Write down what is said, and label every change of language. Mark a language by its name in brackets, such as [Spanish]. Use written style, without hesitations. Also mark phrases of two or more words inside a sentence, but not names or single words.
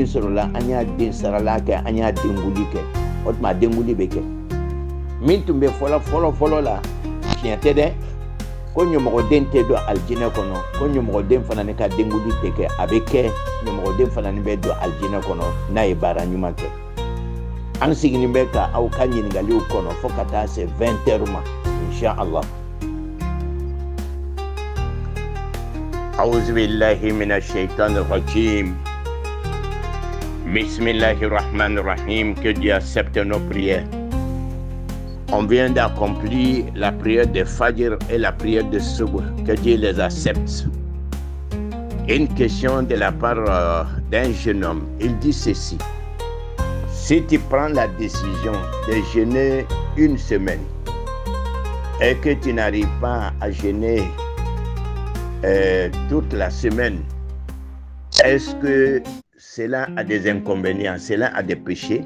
[Bambara] sɔrɔla an y'a den sarala kɛ an y'a denkuli kɛ o tuma denkuli bɛ kɛ min tun bɛ fɔlɔ la tiɲɛ tɛ dɛ ko ɲɔmɔgɔden tɛ don alijinɛ kɔnɔ ko ɲɔmɔgɔden fana ni ka denkuli tɛ kɛ a bɛ kɛ ɲɔmɔgɔden fana ni bɛ don alijinɛ kɔnɔ n'a ye baara ɲuman kɛ an sigilen bɛ ka aw ka ɲininkaliw kɔnɔ fo ka taa se 20 heures ma Inch'Allah. [Arabic] أعوذ بالله من الشيطان الرجيم. Bismillahirrahmanirrahim. [French] Que Dieu accepte nos prières. On vient d'accomplir la prière de Fajr et la prière de Subh. Que Dieu les accepte. Une question de la part d'un jeune homme. Il dit ceci. Si tu prends la décision de jeûner une semaine et que tu n'arrives pas à jeûner toute la semaine, Est-ce que cela a des inconvénients, cela a des péchés?